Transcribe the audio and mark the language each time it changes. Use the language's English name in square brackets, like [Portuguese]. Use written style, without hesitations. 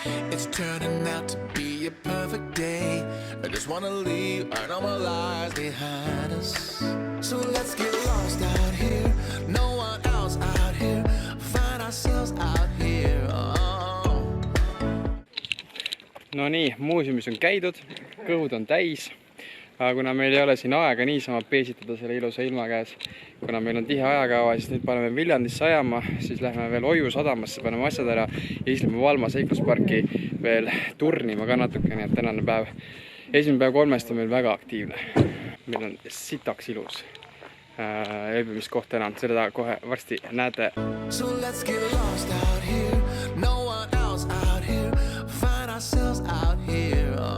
[English] It's turning out to be a perfect day. I just wanna leave our normal lives behind us. So let's get lost out here. No one else out here. Find ourselves out here. Oh. [Estonian] No nii, muuseumis on käidud, kõhud on täis. Aga kuna meil ei ole siin aega niisama peesitada selle ilusa ilma käes, kuna meil on tihe ajakava, siis nüüd paneme Viljandisse ajama, siis lähme veel Oju sadamasse, paneme asjad ära ja siis lähme Valma seiklusparki veel turnima ka natuke, nii et tänane päev. Esimene päev 3 on meil väga aktiivne. Meil on sitaks ilus ööbimiskoht enam, seda kohe varsti näete. [English] So let's get lost out here, no one else out here, find ourselves out here.